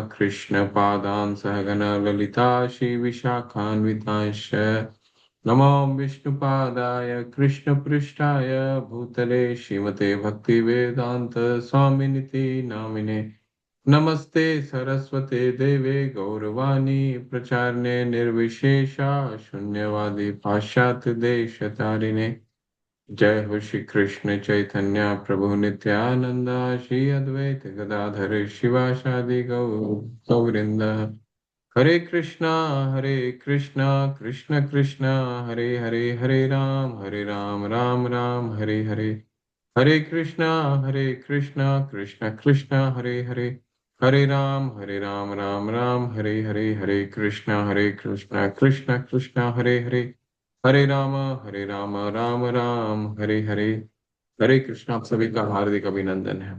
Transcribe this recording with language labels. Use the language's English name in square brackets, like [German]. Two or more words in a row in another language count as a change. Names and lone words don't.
[Sanskrit] कृष्णपादान् सहगणा ललिता श्रीविशाखान्वितांश्च नमो विष्णुपादाय कृष्णपृष्ठाय भूतले श्रीमते भक्तिवेदान्त स्वामिनिति नामिने नमस्ते सरस्वते देवे गौरवाणी प्रचारणे निर्विशेषा शून्यवादी पाश्चात्य देशतारिणे। जय हो श्री कृष्ण चैतन्य प्रभु नित्यानंदा श्री अद्वैत गदाधर शिवासादि गौरवृंद। हरे कृष्णा कृष्ण कृष्ण हरे हरे, हरे राम राम राम हरे हरे। हरे कृष्णा कृष्ण कृष्ण हरे हरे, हरे राम राम राम हरे हरे। हरे कृष्णा कृष्ण कृष्ण हरे हरे, हरे राम राम राम हरे हरे। हरे कृष्णा। [Hindi] आप सभी का हार्दिक अभिनंदन है।